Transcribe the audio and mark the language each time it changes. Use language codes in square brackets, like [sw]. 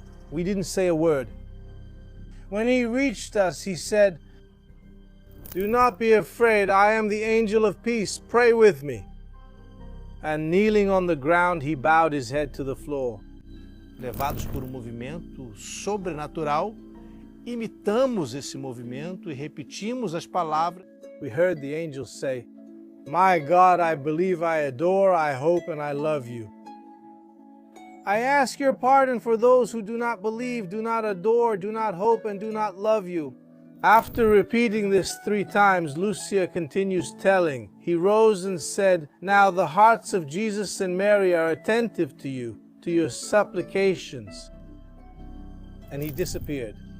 [en] We didn't say a word. When he reached us, he said, "Do not be afraid, I am the angel of peace, pray with me." And kneeling on the ground, he bowed his head to the floor. [pt] Levados por movimento sobrenatural, imitamos esse movimento e repetimos as palavras. [en] We heard the angel say, "My God, I believe, I adore, I hope, and I love you. I ask your pardon for those who do not believe, do not adore, do not hope, and do not love you." After repeating this 3 times, Lucia continues telling, he rose and said, "Now the hearts of Jesus and Mary are attentive to you, to your supplications." And he disappeared.